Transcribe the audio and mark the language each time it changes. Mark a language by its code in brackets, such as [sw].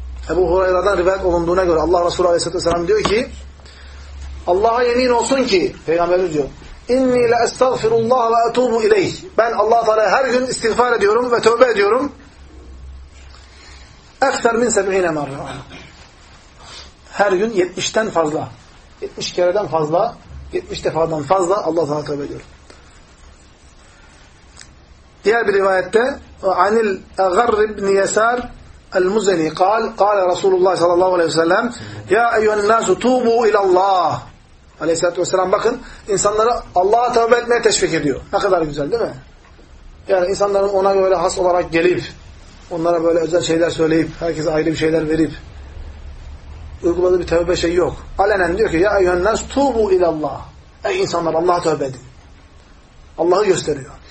[tr] Ebu Hurayra'dan rivayet olunduğuna göre Allah Resulü aleyhisselatü vesselam diyor ki, Allah'a yemin olsun ki, Peygamberimiz diyor, [ar] inni la estağfirullah ve etubu ileyhi. [tr] Ben Allah-u Teala'ya her gün istiğfar ediyorum ve tövbe ediyorum. [ar] Ekthar min seb'ine merra. [tr] Her gün 70'ten fazla, 70 kereden fazla, 70 defadan fazla Allah-u Teala'ya tövbe ediyorum. [ar] Diğer bir rivayette, عَنِ الْاَغَرِّ بْنِ يَسَارِ الْمُزَنِي قال رسول الله صلى الله عليه وسلم يَا اَيُّنَ النَّاسُ تُوبُوا اِلَى اللّٰهِ [tr] Aleyhisselatü Vesselam, bakın, insanları Allah'a tövbe etmeye teşvik ediyor. Ne kadar güzel değil mi? Yani insanların ona böyle has olarak gelip, onlara böyle özel şeyler söyleyip, herkese ayrı bir şeyler verip, uyguladığı bir tövbe şeyi yok. Alenen diyor ki, [ar] يَا اَيُّنَ النَّاسُ تُوبُوا اِلَى اللّٰهِ [tr] Ey insanlar, Allah'a tövbe edin. Allah'ı gösteriyor.